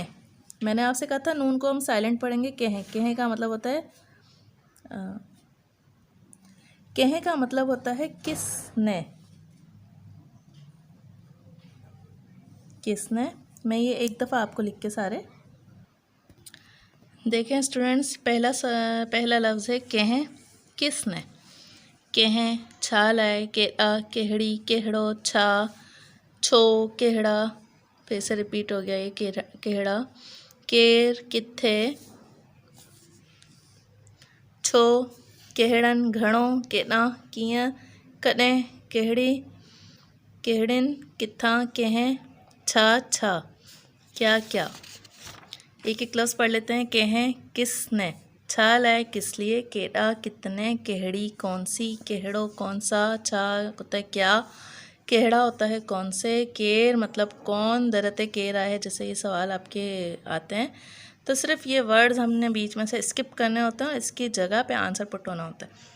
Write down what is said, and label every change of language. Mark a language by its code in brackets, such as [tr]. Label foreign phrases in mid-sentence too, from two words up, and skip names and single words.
[hi] मैंने आपसे कहा था नून को हम साइलेंट पढ़ेंगे। कहें, कहें का मतलब होता है कहें का मतलब होता है किसने। किसने, मैं ये एक दफ़ा आपको लिख के सारे देखें स्टूडेंट्स। पहला लफ्ज़ है कहें, किसने। [sd] कहें, छा लाए, केहड़ी, केहड़ो, छा, छो, केहड़ा, [hi] फिर से रिपीट हो गया ये [sd] केहड़ा, केर, किथे, छो, केहड़न, घणो, केॾां, कीअं, कॾहिं, केहड़ी, केहड़िन, किथां, कंहिं, छा, छा, [hi] क्या, क्या। एक एक लफ्ज़ पढ़ लेते हैं। कहें, किसने, [sd] छा लाए, [hi] किस लिए, केड़ा, कितने, केहड़ी, कौन सी, केहड़ो, कौन सा, छा होता है क्या, केहड़ा होता है कौन से, केर मतलब कौन, दरते केर आए, जैसे ये सवाल आपके आते हैं तो सिर्फ ये वर्ड्स हमने बीच में से स्किप करने होते हैं, इसकी जगह पे आंसर पुट होना होता है।